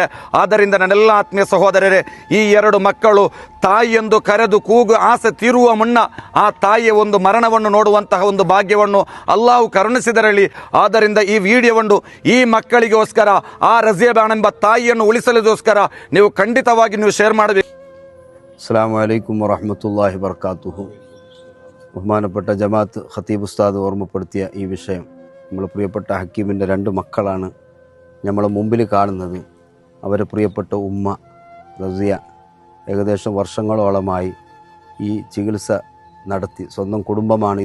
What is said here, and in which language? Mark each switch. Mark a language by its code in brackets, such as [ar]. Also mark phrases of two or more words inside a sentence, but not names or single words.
[kn] ಆದ್ದರಿಂದ ನನ್ನೆಲ್ಲ ಆತ್ಮೀಯ ಸಹೋದರರೇ, ಈ 2 ಮಕ್ಕಳು ತಾಯಿ ಎಂದು ಕರೆದು ಕೂಗು ಆಸೆ ತೀರುವ ಮುನ್ನ ಆ ತಾಯಿಯ ಒಂದು ಮರಣವನ್ನು ನೋಡುವಂತಹ ಒಂದು ಭಾಗ್ಯವನ್ನು ಅಲ್ಲಾಹು ಕರುಣಿಸಿದರಲಿ. ಆದ್ದರಿಂದ ಈ ವಿಡಿಯೋವನ್ನು ಈ ಮಕ್ಕಳಿಗೋಸ್ಕರ ಆ ರಜಿಯಾ ಬಾನು ಎಂಬ ತಾಯಿಯನ್ನು ಉಳಿಸಲಿಗೋಸ್ಕರ ನೀವು ಖಂಡಿತವಾಗಿ ನೀವು ಶೇರ್ ಮಾಡಬೇಕು. [ar] السلام عليكم ورحمة الله وبركاته. [ml] ബഹുമാനപ്പെട്ട ജമാഅത്ത് ഖതീബ് ഉസ്താദ് ഓർമ്മപ്പെടുത്തിയ ഈ വിഷയം, നമ്മൾ പ്രിയപ്പെട്ട ഹക്കീമിൻ്റെ 2 മക്കളാണ് നമ്മൾ മുമ്പിൽ കാണുന്നത്. അവരെ പ്രിയപ്പെട്ട ഉമ്മ റസിയ ഏകദേശം വർഷങ്ങളോളമായി ഈ ചികിത്സ നടത്തി സ്വന്തം കുടുംബമാണ്.